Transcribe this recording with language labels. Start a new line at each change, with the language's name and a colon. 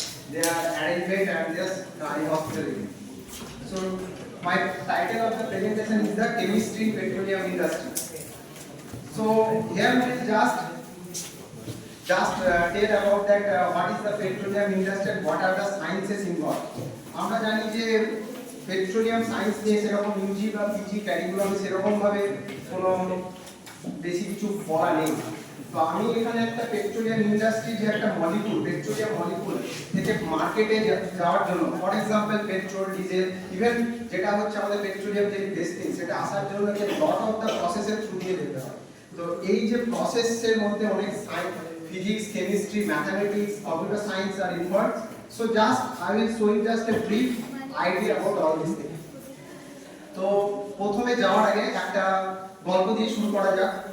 English: They are arrangement and this hospitality. So my title of the presentation is the chemistry in petroleum industry. So here we will just tell about that what is the petroleum industry and what are the sciences involved.
Bangla: আমরা জানি যে petroleum science নিয়ে সেরকম Yuji বা PG ক্যারিকুলামে সেরকম ভাবে কোনো বেশি কিছু পড়া নেই। তো আমি এখানে একটা পেট্রোলিয়াম ইন্ডাস্ট্রি যে একটা মলিকুল পেট্রোলিয়াম মলিকুল থেকে মার্কেটে যাওয়ার জন্য for example petrol diesel even যেটা হচ্ছে আমাদের পেট্রোলিয়াম যে বেস্টিং সেটা আসার জন্য যে
English: lot of the
Bangla: প্রসেসের থ্রু দিয়ে যেতে হয়। তো এই যে প্রসেসের মধ্যে অনেক science
English: physics, chemistry, mathematics, computer science are involved. So just I will show you just a brief idea about all these things.
Bangla: তো প্রথমে যাওয়ার আগে একটা গল্প দিয়ে শুরু করা যাক।